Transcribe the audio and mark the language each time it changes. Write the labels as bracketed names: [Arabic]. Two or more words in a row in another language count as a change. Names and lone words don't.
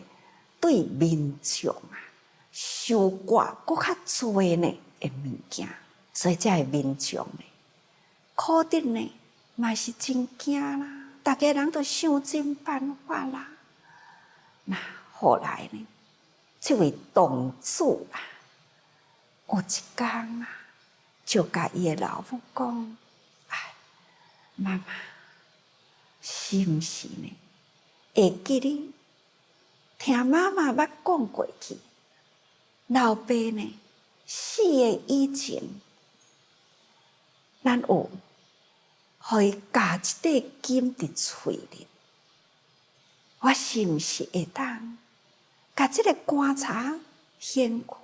[Min Nan Chinese] 对民众啊，收割搁较多呢的物件，所以这个民众呢，苦得呢嘛是真惊啦，大家人都想尽办法啦。那后来呢，这位董主啊。有一天啊，就甲伊的老母讲：“哎，妈妈，是毋是呢？会记哩？听妈妈捌讲过去，老爸呢死的以前，咱有互伊夹一块金伫喙里，我是毋是会当甲即个棺材掀开？”